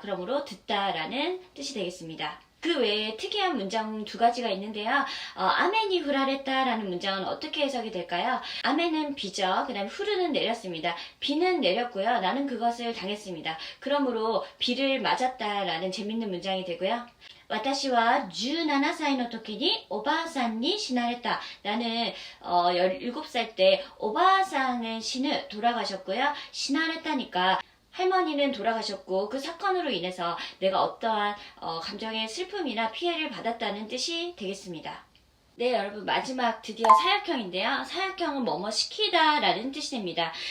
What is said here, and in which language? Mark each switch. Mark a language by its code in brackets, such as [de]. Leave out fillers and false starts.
[ko] 그러므로 듣다라는 뜻이 되겠습니다. 그 외에 특이한 문장 두 가지가 있는데요. 아멘이 후라레타라는 문장은 어떻게 해석이 될까요? 아멘은 비죠. 그 다음에 후르는 내렸습니다. 비는 내렸고요. 나는 그것을 당했습니다. 그러므로 비를 맞았다라는 재밌는 문장이 되고요. [ja] 私は17歳の時におばあさんに死なれた. [ko] 나는 17살 때 오바상은 신을 돌아가셨고요. 시나레타니까 할머니는 돌아가셨고 그 사건으로 인해서 내가 어떠한 감정의 슬픔이나 피해를 받았다는 뜻이 되겠습니다. 네, 여러분 마지막 드디어 사역형인데요. 사역형은 뭐뭐 시키다 라는 뜻이 됩니다.